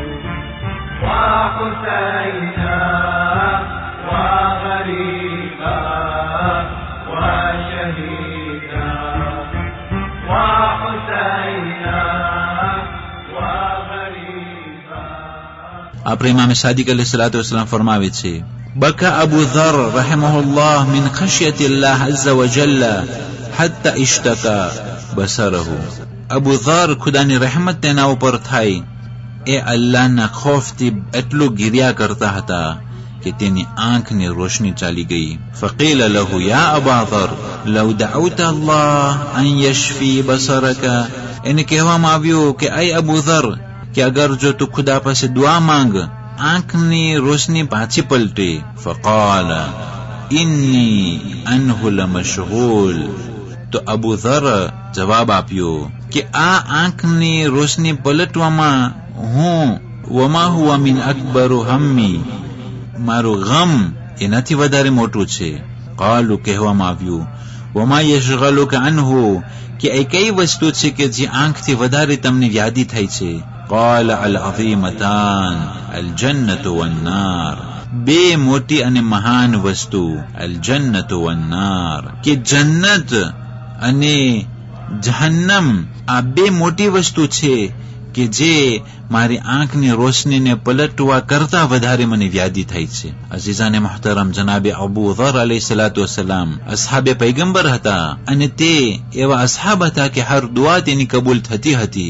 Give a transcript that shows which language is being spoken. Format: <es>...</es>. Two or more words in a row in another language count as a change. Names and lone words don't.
<ar>وحسينا وغريبا وشهيدا. وحسينا وغريبا.</ar> <gu>આપણા ઇમામ સાદિક અલૈહિસ્સલાતુ વસ્સલામ ફરમાવે છે,</gu> <ar>بكى أبو ذر رحمه الله من خشية الله عز وجل حتى اشتكى بصره.</ar> <gu>ابو ذر ખુદાની રહમત તેના ઉપર થાય એ અલ્લાહના ખોફથી એટલું ગિર્યા કરતા હતા કે તેની આંખની રોશની ચાલી ગઈ.</gu> <ar>فقيل له يا أبا ذر لو دعوت الله أن يشفي بصرك.</ar> <gu>એને કહેવામાં આવ્યું કે اے ابو ذر કે અગર જો તું ખુદા પાસે દુઆ માંગ આંખની રોશની પાછી પલટે.</gu> <ar>فقال إني عنه لمشغول.</ar> <gu>તો અબુ ذر જવાબ આપ્યો કે આ આંખની રોશની પલટવામાં હું</gu> <ar>وما هو من أكبر همي</ar> <gu>મારું ગમ એનાથી વધારે મોટું છે. قالوا કહેવામાં આવ્યું</gu> <ar>وما يشغلك عنه</ar> <gu>કે એ કઈ વસ્તુ છે કે જે આંખથી વધારે તમને યાદી થાય છે.</gu> <ar>قال العظيمتان الجنة والنار.</ar> <gu>બે મોટી અને મહાન વસ્તુ</gu> <ar>الجنة والنار</ar> <gu>કે જન્નત અને જહન્નમ આ બે મોટી વસ્તુ છે કે જે મારી આંખની રોશનીને પલટવા કરતા વધારે મને વ્યાધિ થાય છે. અઝીઝાને મુહતરમ જનાબે અબુ ઝર અલૈહિસ્સલાતુ વસ્સલામ અસહાબે પૈગંબર હતા અને તે એવા અસહાબ હતા કે હર દુઆ તેની કબૂલ થતી હતી.</gu>